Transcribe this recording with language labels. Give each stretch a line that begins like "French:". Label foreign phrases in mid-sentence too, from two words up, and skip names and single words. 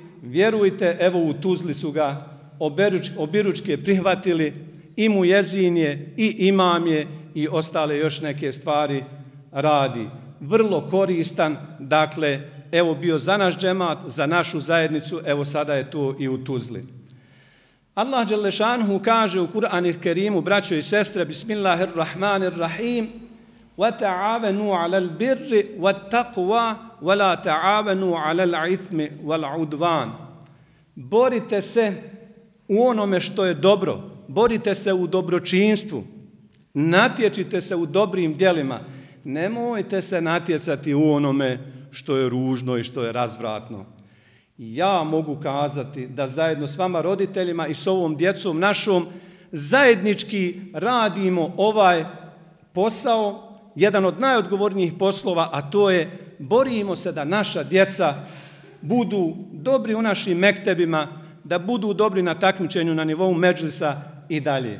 Bosnian: Vjerujte, evo u Tuzli su ga obiručke prihvatili, i muezin je, i imam je, i ostale još neke stvari radi. Vrlo koristan, dakle, evo bio za naš džemat, za našu zajednicu, evo sada je to i u Tuzli. Allah dželešanuhu kaže u Kur'anu Kerimu, braćo i sestre,
Arabic: Bismillahirrahmanirrahim, وَتَعَاوَنُوا عَلَى الْبِرِّ وَالتَّقْوَى وَلَا تَعَاوَنُوا عَلَى الْعِثْمِ وَالْعُدْوَانِ.
Bosnian: Borite se u onome što je dobro, borite se u dobročinstvu, natječite se u dobrim djelima, nemojte se natjecati u onome što je ružno i što je razvratno. Ja mogu kazati da zajedno s vama roditeljima i s ovom djecom našom zajednički radimo ovaj posao, jedan od najodgovornijih poslova, a to je borimo se da naša djeca budu dobri u našim mektebima, da budu dobri na takmičenju na nivou medžlisa i dalje.